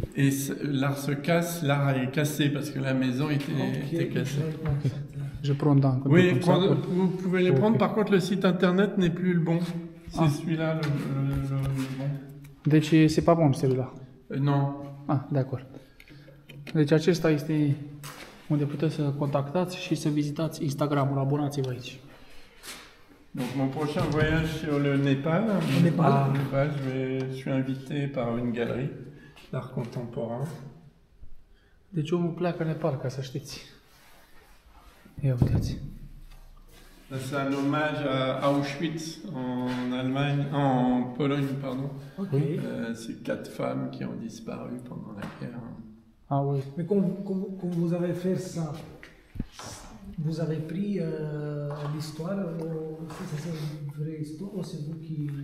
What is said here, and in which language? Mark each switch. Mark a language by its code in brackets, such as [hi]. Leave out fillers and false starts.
[fr] Et l'art se casse, l'art est cassé parce que la maison était cassée. Je prends dans. Oui, vous pouvez les prendre. Par contre, le site internet n'est plus le bon. C'est celui-là le bon. Deci, c'est pas bon celui-là. Non. Ah, d'accord. [ro] Deci acesta este unde puteți să contactați și să vizitați Instagramul. Abonați-vă aici. [fr] Donc mon prochain voyage sur le Népal. Népal. Au Népal, je suis invité par une galerie d'art contemporain. [ro] Deci omul pleacă în Nepal, ca să știți. Ia uitați. [fr] C'est un hommage à Auschwitz en Allemagne, en Pologne, pardon. Ok. C'est 4 femmes qui ont disparu pendant la guerre. Ah, oui. Mais quand vous avez fait ça, vous avez pris l'histoire, c'est une vraie histoire ou c'est vous qui...